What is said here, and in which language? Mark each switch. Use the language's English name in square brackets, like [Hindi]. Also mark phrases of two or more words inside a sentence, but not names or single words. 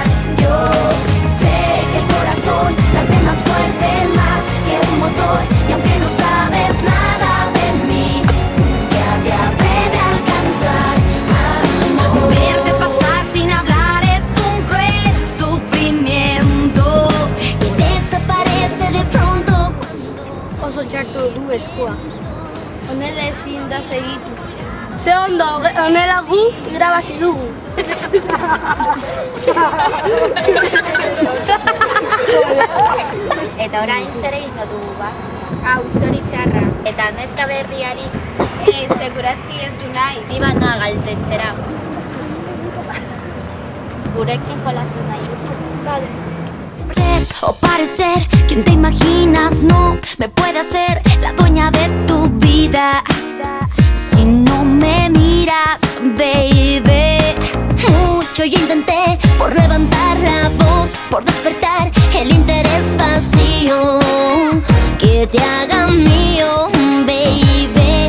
[Spanish] Yo sé que el corazón late más fuerte, más que un motor, y aunque no sabes nada de mí, ya te habré de alcanzar. Verte pasar sin hablar es un cruel sufrimiento que desaparece de pronto. [Basque] Oso txartu du eskua. Honela ezin da segitu. Ze ondo, honela gu irabazi dugu. Eta orain zer egingo dugu ba? Hau, zori txarra. Eta neska berriari, segurazki ez du nahi. Iba noa galtetzera. Gurekin jolastu nahi duzu? Vale. [Spanish] O parecer quien te imaginas no me puede hacer la dueña de tu vida si no me miras, baby. Mucho yo intenté por levantar la voz, por despertar el interés vacío que te haga mío, baby.